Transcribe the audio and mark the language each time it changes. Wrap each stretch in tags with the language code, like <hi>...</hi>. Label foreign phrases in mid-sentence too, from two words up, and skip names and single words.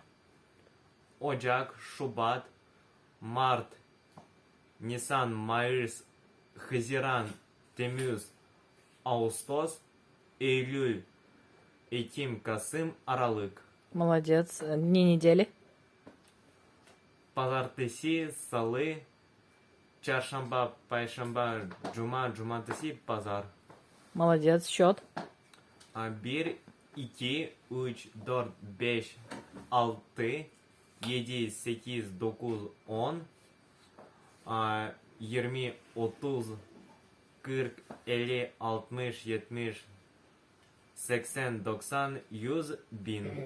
<tr>Ocak, Şubat, mart, Nisan, Mayıs, Haziran, Temmuz, Ağustos, Eylül, Ekim, Kasım, Aralık.</tr> <ru>Молодец. Дни недели.</ru> <tr>Pazartesi, Salı, Çarşamba, perşembe, cuma, cumartesi, pazar.</tr> <ru>Молодец, счет.</ru> <tr>Bir, iki, üç, dört, beş, altı, yedi, sekiz, dokuz, on, 20, 30, 40, 50, 60, 70, 80, 90, 100, 1000.</tr>